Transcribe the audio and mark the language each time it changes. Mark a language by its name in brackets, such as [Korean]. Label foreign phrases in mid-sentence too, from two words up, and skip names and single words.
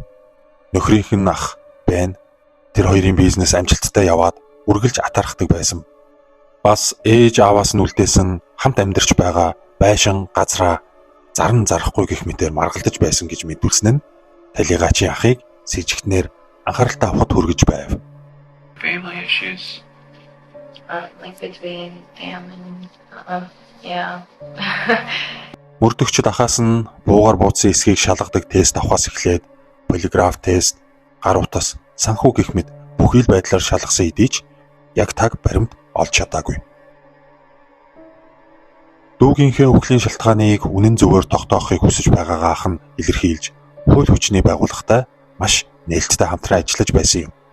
[Mongolian] Нөхрийнх нь ах Бен тэр хоёрын бизнес амжилттай яваад үргэлж атархдаг байсан. Бас ээж ааваас нь үлдээсэн хамт амьдарч байгаа байшин газраа зарн зарахгүй гэх мэтээр маргалдаж байсан гэж мэдүүлсэн нь талигаачийн ахыг сэжигтнэр анхааралтай авахд хүргэж байв. [English] Family issues. Like between them and yeah. [Mongolian] Мөрдөгчд ахаас нь буугаар буудсан эсхийг шалгадаг тест авахаас эхлээд полиграф тест, гар утас, санхүү гэх мэт бүхий л байдлаар шалгасан хэдий ч яг таг баримт олж чадаагүй. Дүүгийнхээ өвглийн шалтгааныг үнэн зөвөөр тогтоохыг хүсэж байгаагаа ах нь илэрхийлж, хууль хүчний байгууллагатай маш нээлттэй хамтран ажиллаж байсан юм.